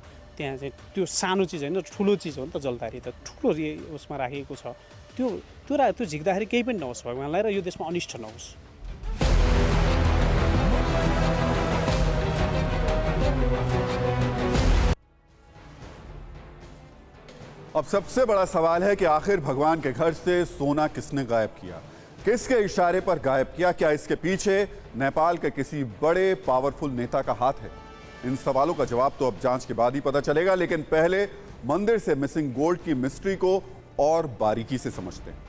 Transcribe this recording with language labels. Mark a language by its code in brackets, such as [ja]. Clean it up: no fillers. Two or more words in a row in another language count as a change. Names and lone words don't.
[ne] त्यहाँ चाहिँ त्यो सानो चिज होइन, ठुलो चिज हो नि त। जलधारी त ठुलो उसमा राखिएको छ। त्यो झिक्दाखेरि केही पनि नहोस् भगवानलाई, र यो देशमा अनिष्ट नहोस्। [hi] अब सबसे बड़ा सवाल है कि आखिर भगवान के घर से सोना किसने गायब किया, किसके इशारे पर गायब किया? क्या इसके पीछे नेपाल के किसी बड़े पावरफुल नेता का हाथ है? इन सवालों का जवाब तो अब जांच के बाद ही पता चलेगा, लेकिन पहले मंदिर से [en] missing gold [hi] की मिस्ट्री को और बारीकी से समझते हैं।